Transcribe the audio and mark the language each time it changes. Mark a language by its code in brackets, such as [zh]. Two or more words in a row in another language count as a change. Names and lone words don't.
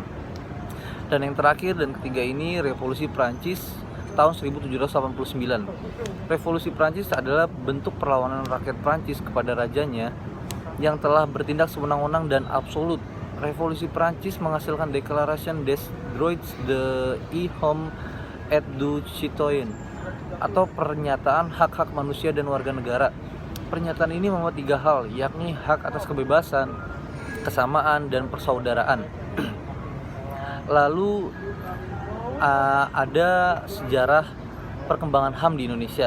[id] Dan yang terakhir dan ketiga ini, Revolusi Prancis tahun 1789. Revolusi Prancis adalah bentuk perlawanan rakyat Prancis kepada rajanya yang telah bertindak sewenang-wenang dan absolut. Revolusi Prancis menghasilkan Declaration des droits de l'homme et du citoyen atau pernyataan hak-hak manusia dan warga negara. Pernyataan ini memuat 3 hal, yakni hak atas kebebasan, kesamaan, dan persaudaraan. Lalu ada sejarah perkembangan HAM di Indonesia.